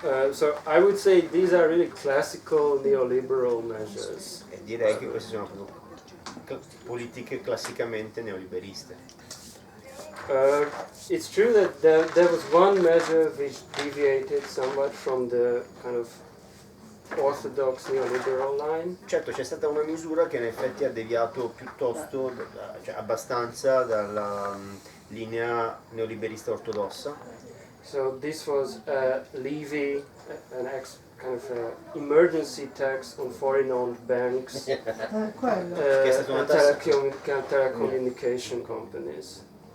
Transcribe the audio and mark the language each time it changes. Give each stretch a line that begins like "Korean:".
English: So I would say these are really classical neoliberal measures.
Italian: E direi che queste sono proprio politiche classicamente neoliberiste.
English: It's true that there was one measure which deviated somewhat from the kind of orthodox neoliberal line.
Italian: Certo, c'è stata una misura che in effetti ha deviato piuttosto, cioè abbastanza dalla linea neoliberista ortodossa.
English: So this was a levy, kind of emergency tax on foreign-owned banks
Italian: Quello. Che è stata una tassa.
English: telecommunication companies.